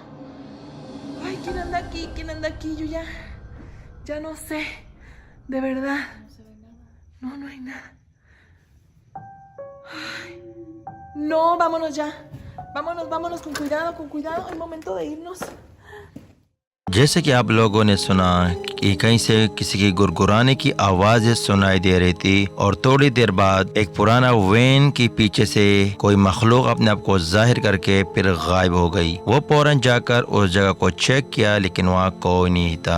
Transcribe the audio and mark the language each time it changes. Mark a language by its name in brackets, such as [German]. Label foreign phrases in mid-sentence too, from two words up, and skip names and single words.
[Spanish] ¡Ay, quién anda aquí! ¿Quién anda aquí? Yo ya no sé. De verdad. No se ve nada. No, no hay nada. Ay, no, vámonos ya. Vámonos, vámonos con cuidado. Es momento de irnos. [Hindi] जैसे कि आप लोगों ने सुना कि कहीं से किसी की गुरगुराने की आवाज़ें सुनाई दे रही थी और थोड़ी देर बाद एक पुराना वैन के पीछे से कोई मखलूक अपने आप को जाहिर करके फिर गायब हो गई। वो फौरन जाकर उस जगह को चेक किया लेकिन वहाँ कोई नहीं था।